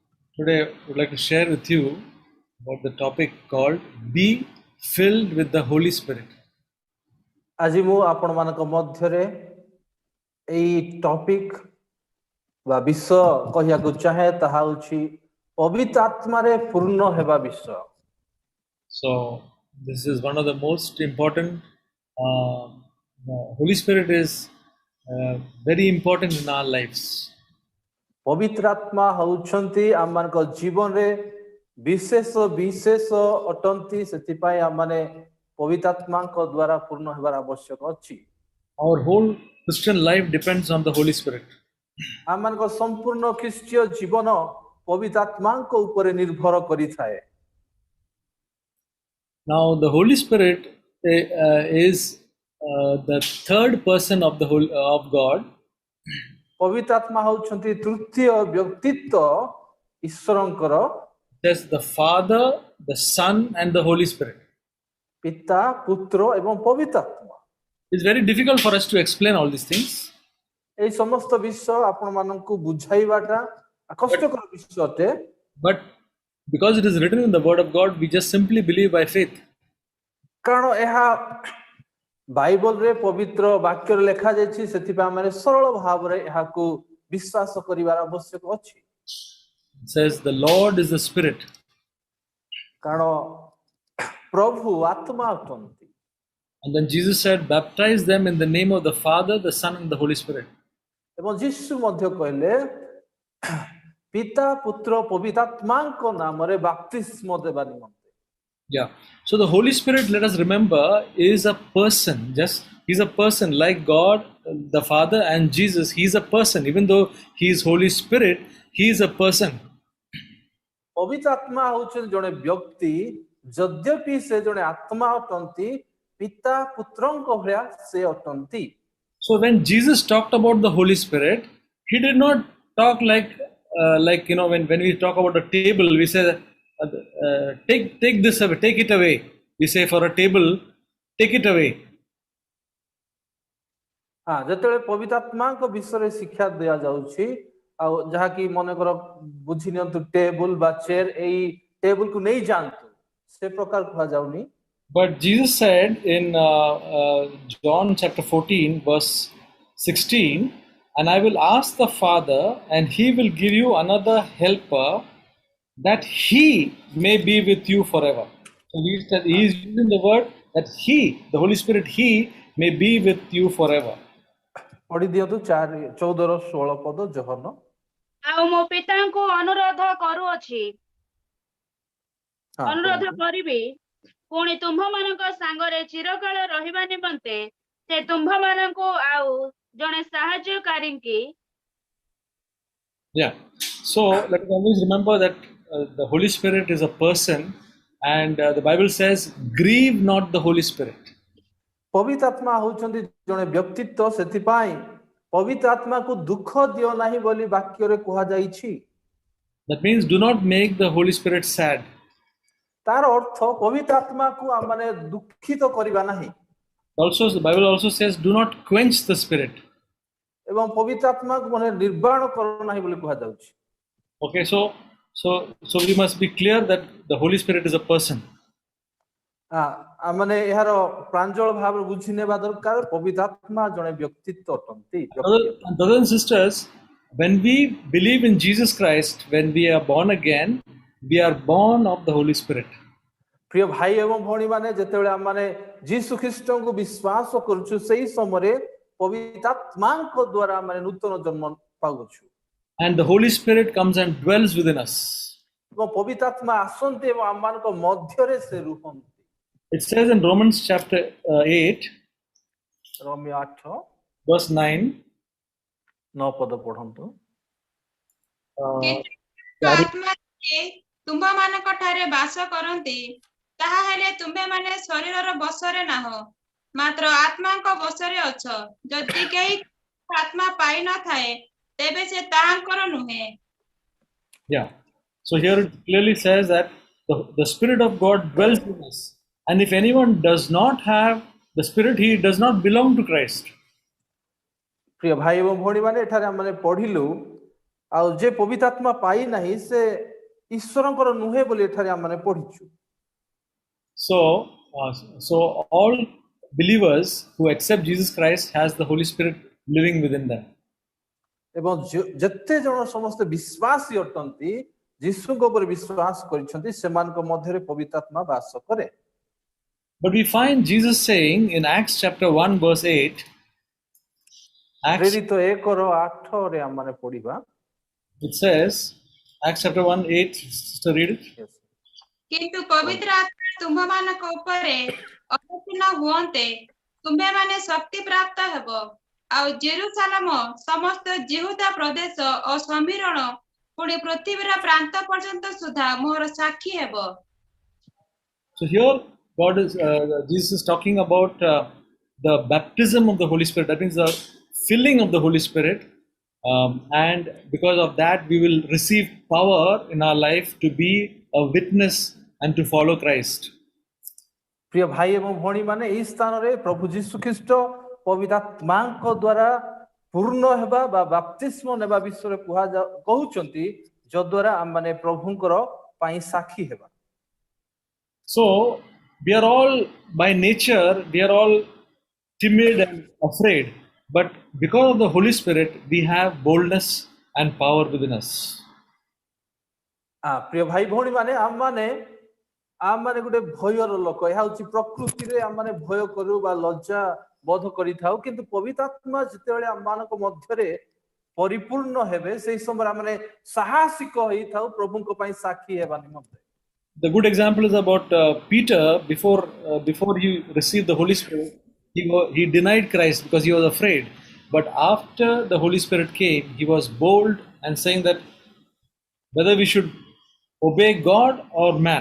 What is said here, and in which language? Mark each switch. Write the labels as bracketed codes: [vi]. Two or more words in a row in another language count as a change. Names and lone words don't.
[en] Today, I would like to share with you about the topic called Be Filled with the Holy Spirit. [or] আজি ମୁଁ ଆପଣମାନଙ୍କ ମଧ୍ୟରେ ଏଇ ଟପିକ୍ ବା ବିଷୟ କହିବାକୁ ଚାହେଁ ତାହା ହେଉଛି ପବିତ୍ର ଆତ୍ମାରେ ପୂର୍ଣ୍ଣ ହେବା ବିଷୟ। [en] So, this is one of the most important. The Holy Spirit is very important in our lives. [or] ପବିତ୍ର ଆତ୍ମା ହେଉଛନ୍ତି ଆମମାନଙ୍କ ଜୀବନରେ ବିଶେଷ ବିଶେଷ ଅଟନ୍ତି, ସେଥିପାଇଁ ଆମମାନେ ପବିତ୍ର ଆତ୍ମାଙ୍କ ଦ୍ୱାରା ପୂର୍ଣ୍ଣ ହେବାର ଆବଶ୍ୟକ ଅଛି। [en] Our whole Christian life depends on the Holy Spirit. [or] ଆମମାନଙ୍କ ସମ୍ପୂର୍ଣ୍ଣ ଖ୍ରୀଷ୍ଟୀୟ ଜୀବନ ପବିତ୍ର ଆତ୍ମାଙ୍କ ଉପରେ ନିର୍ଭର କରିଥାଏ। [en] Now, the Holy Spirit is the third person of God. [or] ପବିତ୍ର ଆତ୍ମା ହେଉଛନ୍ତି ତୃତୀୟ ବ୍ୟକ୍ତିତ୍ୱ ଈଶ୍ୱରଙ୍କର। [en] There's the Father, the Son, and the Holy Spirit. [or] ପିତା, ପୁତ୍ର ଏବଂ ପବିତ୍ର ଆତ୍ମା। [en] It's very difficult for us to explain all these things. [or] ଏହି ସମସ୍ତ ବିଷୟ ଆପଣମାନଙ୍କୁ ବୁଝାଇବାଟା କଷ୍ଟକର ବିଷୟ ଅଟେ। [en] But because it is written in the Word of God, we just simply believe by faith. [or] କାରଣ ଏହା ବାଇବଲରେ ପବିତ୍ର ବାକ୍ୟରେ ଲେଖାଯାଇଛି, ସେଥିପାଇଁ ଆମେ ସରଳ ଭାବରେ ଏହାକୁ ବିଶ୍ୱାସ କରିବାର ଆବଶ୍ୟକ ଅଛି। [en] It says the Lord is the Spirit. [or] କାରଣ ପ୍ରଭୁ ଆତ୍ମା ଅଟନ୍ତି। [en] And then Jesus said, baptize them in the name of the Father, the Son, and the Holy Spirit. [or] ଏବଂ ଯୀଶୁ ମଧ୍ୟ କହିଲେ ପିତା, ପୁତ୍ର, ପବିତ୍ର ଆତ୍ମାଙ୍କ ନାମରେ ବାପ୍ତିସ୍ମ ଦେବା ନିମନ୍ତେ। [en] Yeah. So the Holy Spirit, let us remember, is a person. He's a person like God, the Father, and Jesus. He's a person. Even though He is Holy Spirit, He is a person. [or] ପବିତ୍ର ଆତ୍ମା ହେଉଛନ୍ତି ଜଣେ ବ୍ୟକ୍ତି, ଯଦ୍ୟପି ସେ ଜଣେ ଆତ୍ମା ଅଟନ୍ତି, ପିତା ପୁତ୍ରଙ୍କ ଭଳିଆ ସେ ଅଟନ୍ତି। [en] So when Jesus talked about the Holy Spirit, He did not talk like when we talk about a table, we say take this away, take it away. We say for a table, take it away. [or] ଯେତେବେଳେ ପବିତ୍ର ଆତ୍ମାଙ୍କ ବିଷୟରେ ଶିକ୍ଷା ଦିଆଯାଉଛି, ଆଉ ଯାହାକି ମନେକର ବୁଝି ନିଅନ୍ତୁ ଟେବୁଲ ବା ଚେୟାର, ଏଇ ଟେବୁଲକୁ ନେଇ ଯାଆନ୍ତୁ, ସେ ପ୍ରକାର କୁହାଯାଉନି। [en] But Jesus said in John chapter 14 verse 16, and I will ask the Father, and He will give you another helper, that He may be with you forever. So He is using the word that He, the Holy Spirit, He may be with you forever. [or] ପଢି ଦିଅନ୍ତୁ 14:16 ପଦ ଯୋହନ। ଆଉ ମୋ ପିତାଙ୍କୁ ଅନୁରୋଧ କରୁଅଛି, ଅନୁରୋଧ କରିବି, ପୁଣି ତୁମ୍ଭମାନଙ୍କ ସାଙ୍ଗରେ ଚିରକାଳ ରହିବା ନିମନ୍ତେ ସେ ତୁମ୍ଭମାନଙ୍କୁ ଆଉ ଜଣେ ସାହାଯ୍ୟକାରୀଙ୍କୁ। Yeah. [en] So let us always remember that the Holy Spirit is a person, and the Bible says, grieve not the Holy Spirit. [or] ପବିତ୍ର ଆତ୍ମା ହେଉଛନ୍ତି ଜଣେ ବ୍ୟକ୍ତିତ୍ୱ, ସେଥିପାଇଁ ପବିତ୍ର ଆତ୍ମାକୁ ଦୁଃଖ ଦିଅ ନାହିଁ ବୋଲି ବାକ୍ୟରେ କୁହାଯାଇଛି। [en] That means do not make the Holy Spirit sad. [or] ତାର ଅର୍ଥ ପବିତ୍ର ଆତ୍ମାକୁ ଆମମାନେ ଦୁଃଖିତ କରିବା ନାହିଁ। [en] Also, the Bible also says, do not quench the Spirit. [or] ଏବଂ ପବିତ୍ର ଆତ୍ମାକୁ ମାନେ ନିର୍ବାଣ କର ନାହିଁ ବୋଲି କୁହାଯାଉଛି। [en] Okay, so we must be clear that the Holy Spirit is a person. [or] ମାନେ ଏହାର ପ୍ରାଞ୍ଜଳ ଭାବରେ ବୁଝି ନେବା ଦରକାର, ପବିତ୍ର ଆତ୍ମା ଜଣେ ବ୍ୟକ୍ତିତ୍ୱ ଅଟନ୍ତି। [en] Brothers and sisters, when we believe in Jesus Christ, when we are born again, we are born of the Holy Spirit. [or] ପ୍ରିୟ ଭାଇ ଏବଂ ଭଉଣୀ ମାନେ, ଯେତେବେଳେ ଆମମାନେ ଯୀଶୁ ଖ୍ରୀଷ୍ଟଙ୍କୁ ବିଶ୍ୱାସ କରୁଛୁ, ସେହି ସମୟରେ ପବିତ୍ର ଆତ୍ମାଙ୍କ ଦ୍ୱାରା ଆମେ ନୂତନ ଜନ୍ମ ପାଉଛୁ। [en] And the Holy Spirit comes and dwells within us. [or] ଏବଂ ପବିତ୍ର ଆତ୍ମା ଆସନ୍ତି ଏବଂ ଆମମାନଙ୍କ ମଧ୍ୟରେ ସେ ରୁହନ୍ତି। [en] It says in Romans chapter 8, [or] ରୋମିଓ 8 [en] verse 9, [or] 9 ପଦ ପଢନ୍ତୁ। ଆତ୍ମା ତୁମ୍ଭମାନଙ୍କ ଠାରେ ବାସ କରନ୍ତି, ତାହା ହେଲେ ତୁମ୍ଭେମାନେ ଶରୀରର ବଶରେ ନାହଁ, ମାତ୍ର ଆତ୍ମାଙ୍କ ବଶରେ ଅଛ। ଯଦି କେହି ଆତ୍ମା ପାଇ ନଥାଏ, ତେବେ ସେ ତାହାଙ୍କର ନୁହେଁ। [en] Yeah. So here it clearly says that the Spirit of God dwells in us. And if anyone does not have the Spirit, he does not belong to Christ. [or] ପ୍ରିୟ ଭାଇ ଏବଂ ଭଉଣୀ ମାନେ, ଏଠାରେ ଆମେ ପଢିଲୁ, ଆଉ ଯେ ପବିତ୍ର ଆତ୍ମା ପାଇ ନାହିଁ, ସେ ଈଶ୍ୱରଙ୍କର ନୁହେଁ ବୋଲି ଏଠାରେ ଆମେ ପଢିଛୁ। [en] So all believers who accept Jesus Christ has the Holy Spirit living within them. [or] ଏବଂ ଯେତେ ଜଣ ସମସ୍ତେ ବିଶ୍ୱାସୀ ଅଟନ୍ତି ଯୀଶୁଙ୍କ ଉପରେ ବିଶ୍ୱାସ କରିଛନ୍ତି ସେମାନଙ୍କ ମଧ୍ୟରେ ପବିତ୍ର ଆତ୍ମା ବାସ କରେ। [en] But we find Jesus saying in Acts chapter 1 verse 8, [or] ପ୍ରେରିତ 1:8 ରେ ଆମେ ପଢିବା। [en] it says, Acts chapter 1:8, sister read it. Yes. [or] କିନ୍ତୁ ପବିତ୍ର ଆତ୍ମା ତୁମ୍ଭମାନଙ୍କ ଉପରେ ଅବତୀର୍ଣ୍ଣ ହୁଅନ୍ତେ ତୁମ୍ଭେମାନେ ଶକ୍ତି ପ୍ରାପ୍ତ ହେବ ଆଉ ଜେରୁସାଲେମ ସମସ୍ତ ଯିହୁଦା ପ୍ରଦେଶ ଓ ସମୀରଣ ପୁଣି ପୃଥିବୀର ପ୍ରାନ୍ତ ପର୍ଯ୍ୟନ୍ତ ସୁଦ୍ଧା ମୋର ସାକ୍ଷୀ ହେବ। [en] So here Jesus is talking about the baptism of the Holy Spirit. That means the filling of the Holy Spirit, and because of that we will receive power in our life to be a witness and to follow Christ. [or] ପ୍ରିୟ ଭାଇ ଏବଂ ଭଉଣୀ ମାନେ ଏହି ସ୍ଥାନରେ ପ୍ରଭୁ ଯୀଶୁ ଖ୍ରୀଷ୍ଟ ପବିତ୍ର ଆତ୍ମାଙ୍କ ଦ୍ୱାରା ପୂର୍ଣ୍ଣ ହେବା ବା ବାପ୍ତିସ୍ମ ନେବା ବିଷୟରେ କହୁଛନ୍ତି ଯଦ୍ୱାରା ଆମମାନେ ପ୍ରଭୁଙ୍କର ପାଇଁ ସାକ୍ଷୀ ହେବା। [en] So we are all by nature we are all timid and afraid, but because of the Holy Spirit we have boldness and power within us. [or] ପ୍ରିୟ ଭାଇ ଭଉଣୀ ମାନେ ଆମମାନେ ଗୋଟେ ଭୟର ଲୋକ, ଏହା ହଉଛି ପ୍ରକୃତିରେ ଆମମାନେ ଭୟ କରୁ ବା ଲଜ୍ଜା ବୋଧ କରିଥାଉ, କିନ୍ତୁ ପବିତ୍ର ଆତ୍ମା ଯେତେବେଳେ ଆମମାନଙ୍କ ମଧ୍ୟରେ ପରିପୂର୍ଣ୍ଣ ହେବେ ସେହି ସମୟରେ ଆମେ ସାହସିକ ହେଇଥାଉ ପ୍ରଭୁଙ୍କ ପାଇଁ ସାକ୍ଷୀ ହେବା ନିମନ୍ତେ। [en] The good example is about Peter. Before he received the Holy Spirit, he denied Christ because he was afraid. But after the Holy Spirit came, he was bold and saying that whether we should obey God or man.